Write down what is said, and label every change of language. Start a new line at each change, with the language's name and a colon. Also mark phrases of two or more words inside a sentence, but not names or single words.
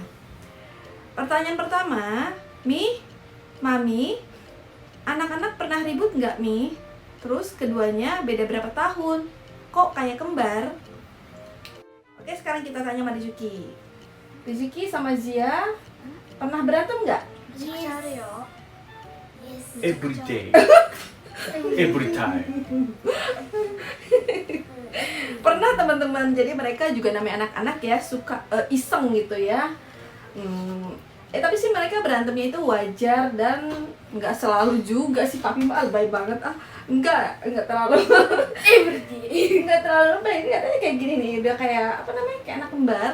Indonesian: Pertanyaan pertama, Mi, Mami, anak-anak pernah ribut nggak Mi? Terus keduanya beda berapa tahun? Kok kayak kembar? Oke, sekarang kita tanya sama Rizuki. Rizuki sama Zia pernah berantem nggak?
Japanese: めちゃくちゃあるよ
English: Every day. Every time.
Indonesian: Pernah teman-teman, jadi mereka juga namanya anak-anak ya, suka iseng gitu ya. Tapi sih mereka berantemnya itu wajar dan nggak selalu juga sih. Papi mah baik banget nggak terlalu nggak terlalu baik, katanya kayak gini nih, udah kayak apa namanya, kayak anak kembar.